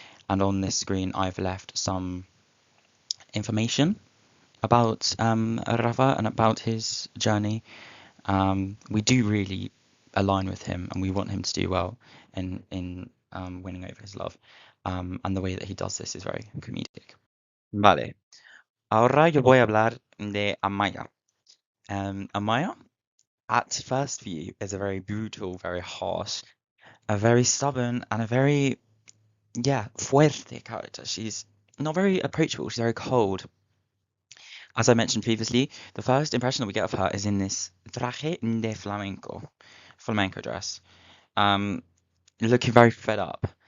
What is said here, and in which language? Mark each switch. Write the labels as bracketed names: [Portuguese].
[English] And on this screen, I've left some information about Rafa and about his journey. We do really align with him, and we want him to do well in winning over his love. And the way that he does this is very comedic. [Spanish] Vale, ahora yo voy a hablar de Amaia. [English] Amaia, at first view, is a very brutal, very harsh, a very stubborn, and a very, fuerte character. She's not very approachable. She's very cold. As I mentioned previously, the first impression that we get of her is in this [Spanish] traje de flamenco [English] dress, looking very fed up.